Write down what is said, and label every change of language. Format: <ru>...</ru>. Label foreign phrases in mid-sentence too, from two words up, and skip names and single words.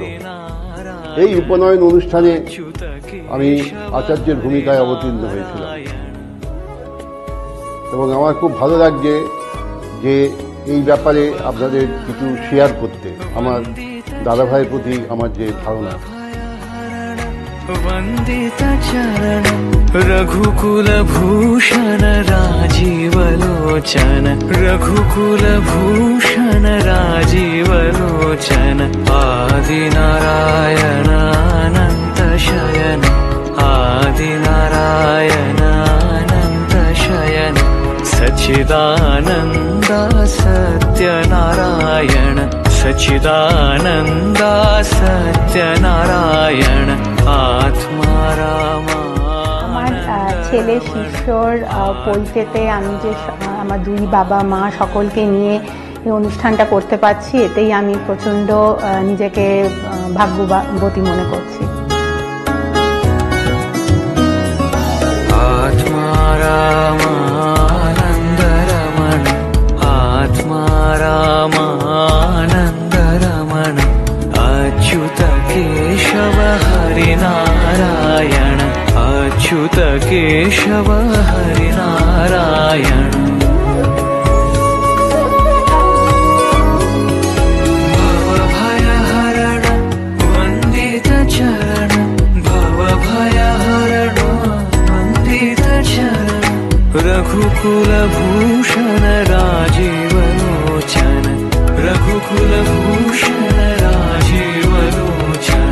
<bn>এই উপনয়ন অনুষ্ঠানে আমি আচার্যের ভূমিকায় অবতীর্ণ হয়েছিলাম এবং আমার খুব ভালো লাগছে যে এই ব্যাপারে আপনাদের কিছু শেয়ার করতে, আমার দাদা ভাইয়ের প্রতি আমার যে ধারণা।</bn> <sa>वंदित चरण रघुकुल भूषण राजीव लोचन रघुकुल भूषण राजीव लोचन आदि नारायण अनंत शयन आदि नारायण अनंत शयन सच्चिदानंद सत्यनारायण सच्चिदानंद सत्यनारायण आत्मा रामा।</sa> <bn>আমার ছেলে শিষ্যর পরিচয়তে আমি যে আমার দুই বাবা মা সকলকে নিয়ে এই অনুষ্ঠানটা করতে পারছি, এতেই আমি প্রচণ্ড নিজেকে ভাগ্যবতী মনে করছি।</bn> <sa>आत्मा रामानंद रमण आत्मा रामानंद रमण अच्युत केशव हरिनारायण अच्युत केशव हरिनारायण भवभयहरण वन्दित चरण भवभयहरण वन्दित चरण रघुकुल भूषण राजीव लोचन रघुकुल भूषण राजीव लोचन</sa>